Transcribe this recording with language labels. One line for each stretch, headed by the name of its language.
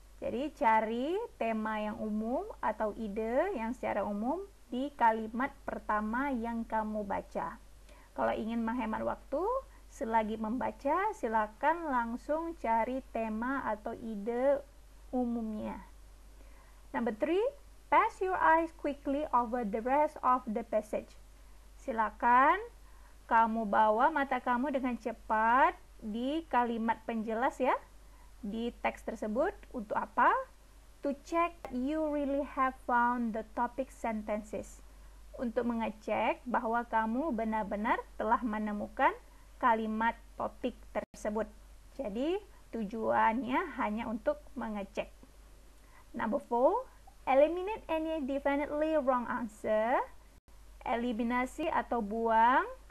Indonesian: Jadi cari tema yang umum atau ide yang secara umum di kalimat pertama yang kamu baca. Kalau ingin menghemat waktu, selagi membaca, silakan langsung cari tema atau ide umumnya.
English: Number 3, pass your eyes quickly over the rest of the passage.
Indonesian: Silakan kamu bawa mata kamu dengan cepat di kalimat penjelas ya, di teks tersebut. Untuk apa?
English: To check you really have found the topic sentences.
Indonesian: Untuk mengecek bahwa kamu benar-benar telah menemukan kalimat topik tersebut. Jadi tujuannya hanya untuk mengecek.
English: Number 4, eliminate any definitely wrong answer.
Indonesian: Eliminasi atau buang